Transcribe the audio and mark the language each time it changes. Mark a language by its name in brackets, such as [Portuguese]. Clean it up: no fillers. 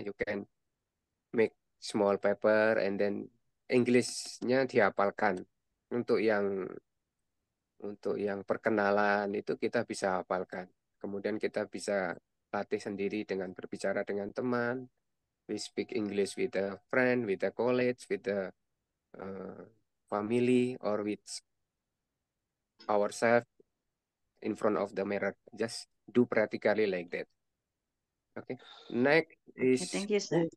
[English] You can make small paper and then English-nya dihafalkan. [Indonesian] Untuk yang perkenalan itu kita bisa hafalkan. Kemudian kita bisa latih sendiri dengan berbicara dengan teman. [English] We speak English with a friend, with a college, with a family, or with ourselves in front of the mirror. Just do practically like that. Okay. Next Okay, is thank you, sir.